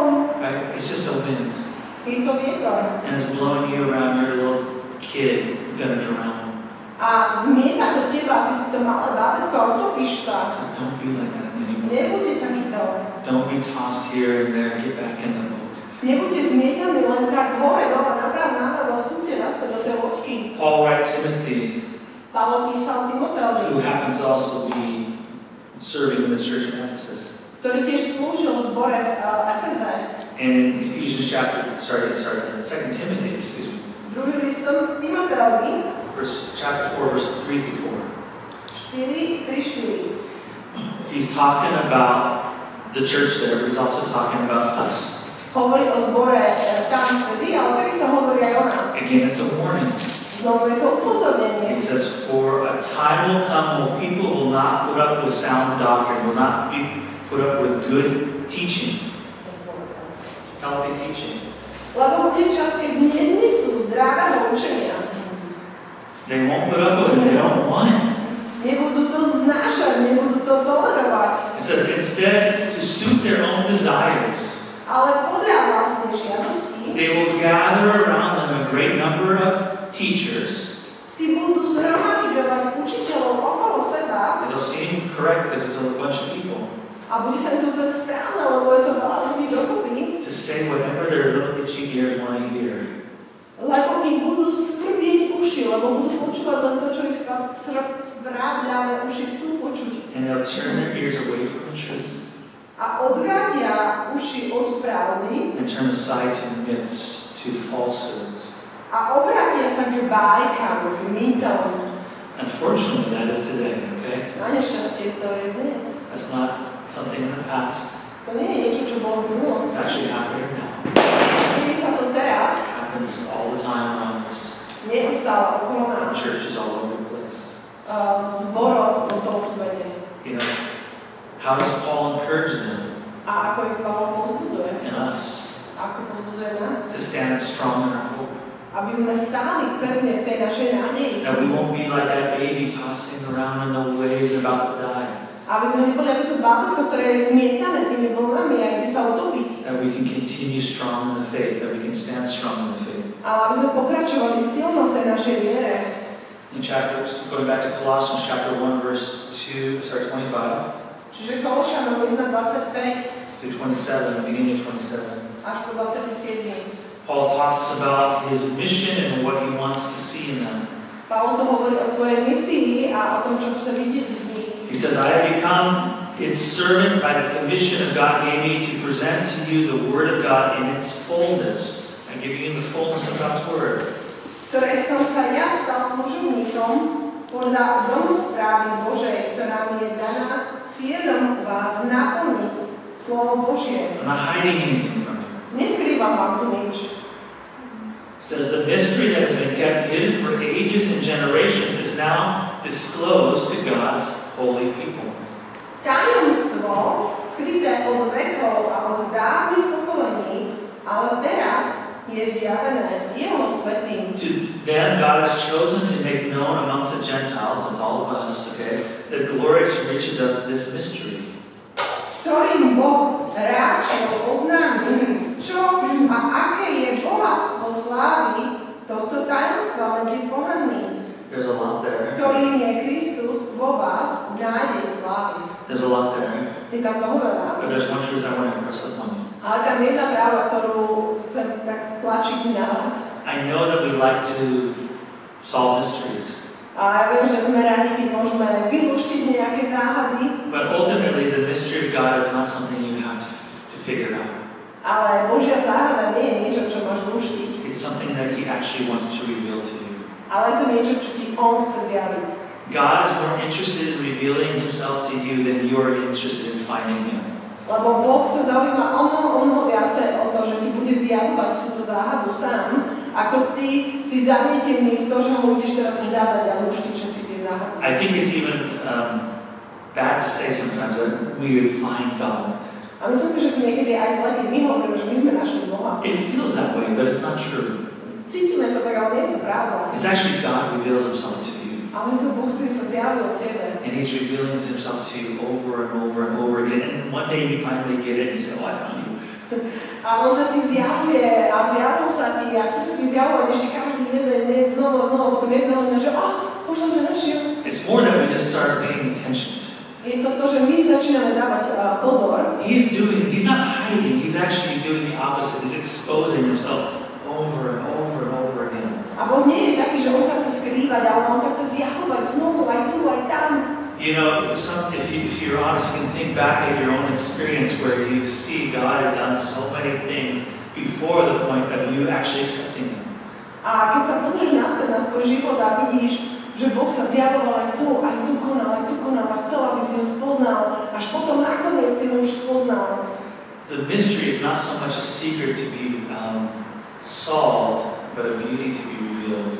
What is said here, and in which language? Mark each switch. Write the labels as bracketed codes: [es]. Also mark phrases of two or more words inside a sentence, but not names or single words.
[en] Right? It's just a wind. [sk] Je to vietor. [en] And it's blowing you around your little kid. You're gonna drown. [sk] A zmieta to teba, ty si to malé bábätko a utopíš [en] It [sk] sa. [en] says, don't be like that anymore. [sk] Nebuďte takýto. [en] Don't be tossed here and there. Get back in the boat. [sk] Nebuďte zmietaní len tak hore, dole, napravo, naľavo, vstúpte naspäť do tej loďky. [en] Paul writes Timothy, [sk] Pavol písal Timoteovi, [en] who happens to also be serving in the church in Ephesus. [sk] ktorý tiež slúžil v zbore v Efeze. [en] And in Ephesians chapter, sorry, 2 Timothy, excuse me, [sk] Druhý list Timoteovi, [en] chapter 4, verse 3 through 4. [sk] 4:3-4. [en] He's talking about the church there, but he's also talking about us. [sk] Hovorí o zbore tam vtedy, ale vtedy sa hovorí aj o nás. [en] Again, it's a warning. [sk] Znovu je to upozornenie. [en] It says, for a time will come when people will not put up with sound doctrine, will not put up with good teaching, healthy teaching. [sk] Lebo bude čas, keď neznesú zdravého učenia. [en] They won't put up with it. They don't want it. [sk] to znášať, nebudú to tolerovať. [en] It says, instead, to suit their own desires, [sk] Ale podľa vlastnej žiadosti [en] they will gather around them a great number of teachers. [sk] si budú zhromažďovať učiteľov okolo seba [en] It'll seem correct because it's a bunch of people. [sk] a bude sa im to zdať správne, lebo je to veľa ľudí dokopy, [en] To say whatever their little itchy ears want to hear. [sk] lebo ich budú skrbieť uši, lebo budú počúvať len to, čo ich zdrábľavé uši chcú počuť. [en] And they'll turn their ears away from the truth [sk] A odvrátia uši od pravdy [en] and turn aside to myths, to falsehoods. [sk] a obrátia sa k bájkam, k mýtom. [en] Unfortunately, that is today, okay? [sk] Na nešťastie to je dnes. [en] That's not something in the past. [sk] To nie je niečo, čo bolo v [en] It's [sk] minulosti. [en] actually happening now. [sk] Deje sa to teraz, [en] It happens all the time around us. [sk] neustále okolo [en] In [sk] nás, [en] churches all over the place. [sk] v zboroch po celom svete. [en] You know, how does Paul encourage them [sk] A ako ich Pavol povzbudzuje? [en] and us [sk] Ako povzbudzuje nás? [en] to stand strong in our hope? [sk] Aby sme stáli pevne v tej našej nádeji. [en] That we won't be like that baby tossing around in the waves about to die. [sk] Aby sme neboli ako to bábätko, ktoré je zmietané tými vlnami a ide sa utopiť. [en] That we can continue strong in the faith, that we can stand strong in the faith. [sk] Ale aby sme pokračovali silno v tej našej viere. [en] In chapters, going back to Colossians chapter 1, verse 2, start 25 [sk] Čiže Kološanom 1:25 [en] through 27, beginning of 27. [sk] až po 27. [en] Paul talks about his mission and what he wants to see in them. [sk] Pavol to hovorí o svojej misii a o tom, čo chce vidieť v nich. [en] He says, I have become its servant by the commission of God gave me to present to you the Word of God in its fullness. I'm giving you the fullness of God's Word. [sk] Ktorej som sa ja stal služobníkom podľa domosprávy Božej, ktorá mi je daná cieľom vás naplniť slovo Božie. [en] I'm not hiding anything from you. [sk] Neskrývam vám tu nič. [en] It says, the mystery that has been kept hidden for ages and generations is now disclosed to God's holy people. [sk] Tajomstvo skryté od vekov a od dávnych pokolení, ale teraz je zjavené jeho svätým. [en] To them, God has chosen to make known amongst the Gentiles, it's all of us, okay, the glorious riches of this mystery. [sk] Ktorým Boh ráčil oznámiť, čo a aké je bohatstvo slávy tohto tajomstva medzi pohanmi, [en] There's a lot there. [sk] ktorým je Kristus vo vás, nádej slávy. [en] There's a lot there. [sk] Je tam toho veľa. [en] But there's one truth I want to impress upon you. [sk] Ale tam jedna práva, ktorú chcem tak tlačiť na vás. [en] I know that we like to solve mysteries, [sk] A ja viem, že sme radi, keď môžeme vylúštiť nejaké záhady, [en] but ultimately the mystery of God is not something you have to figure out. [sk] ale Božia záhada nie je niečo, čo máš lúštiť, [en] It's something that He actually wants to reveal to you. [sk] ale je to niečo, čo ti On chce zjaviť. [en] God is more interested in revealing Himself to you than you are interested in finding Him. [sk] Lebo Boh sa zaujíma o mnoho viacej o to, že ti bude zjavovať túto záhadu sám, ako ty si zanietený v to, že ho budeš teraz hľadať a lúštiť všetky tie záhady. [en] I think it's even bad to say sometimes that we would find God. [sk] A myslím si, že to niekedy aj zle, keď my hovoríme, že my sme našli Boha. [en] It feels that way, but it's not true. [sk] Cítime sa tak, ale nie je to pravda. [en] It's actually God reveals Himself to you. [sk] Ale je to Boh, ktorý sa zjavil tebe. [en] And He's revealing Himself to you over and over and over again. And one day you finally get it and you say, oh, I found you. [sk] A On sa ti zjavuje a zjavil sa ti a chce sa ti zjavovať ešte každý jeden deň znovu, potom jedného dňa, že už som ťa našiel. [en] It's more that we just start paying attention. [sk] Je to to, že my začíname dávať pozor. [en] He's not hiding, He's actually doing the opposite. He's exposing Himself over and over and over again. [sk] A Boh nie je taký, že On sa chce skrývať, ale On sa chce zjavovať znovu aj tu, aj tam. [en] You know, if you're honest, you can think back at your own experience where you see God had done so many things before the point of you actually accepting Him. [sk] A keď sa pozrieš naspäť na svoj život a vidíš, že Boh sa zjavoval aj tu konal a chcel, aby si ho spoznal, až potom nakoniec si ho už spoznal. [en] The mystery is not so much a secret to be solved, but a beauty to be revealed.